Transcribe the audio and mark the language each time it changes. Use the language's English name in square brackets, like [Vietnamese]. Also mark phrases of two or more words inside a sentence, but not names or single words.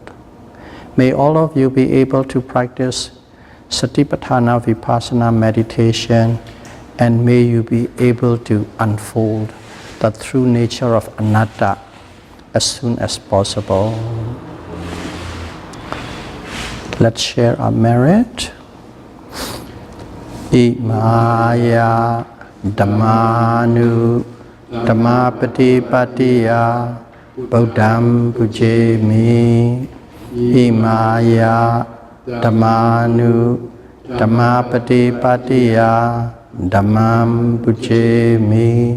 [English] May all of you be able to practice Satipatthana Vipassana meditation, and may you be able to unfold the true nature of anatta as soon as possible. Let's share our merit. [Pali] Imaya Dhammanu Dhammapati Patiya Buddham Pujemi. Imaya Dhammanu Dhammapati Patiya Dhammam Pujemi.